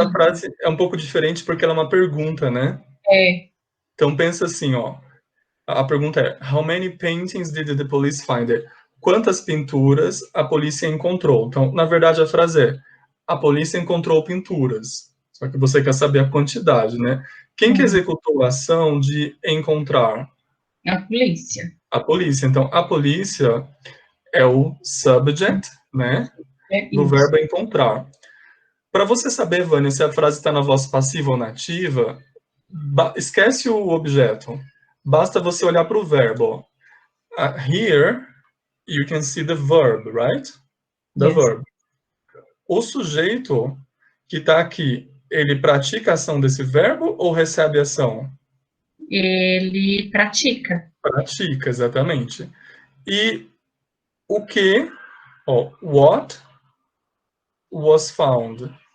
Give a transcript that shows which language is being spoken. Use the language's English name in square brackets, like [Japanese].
[Portuguese] Essa frase é um pouco diferente porque ela é uma pergunta, né? É. Então pensa assim, ó. A pergunta é: [English] How many paintings did the police find? [Portuguese] Quantas pinturas a polícia encontrou? Então, na verdade, a frase é: a polícia encontrou pinturas. Só que você quer saber a quantidade, né? Quem que executou a ação de encontrar? A polícia. A polícia. Então, a polícia é o subject, né? Do verbo encontrar. Para você saber, Vânia, se a frase está na voz passiva ou na ativa, esquece o objeto. Basta você olhar para o verbo. [English] Here, you can see the verb, right? The verb. [Portuguese] O sujeito que está aqui, ele pratica a ação desse verbo ou recebe a ação? Ele pratica. Pratica, exatamente. E o que, [English] what was found?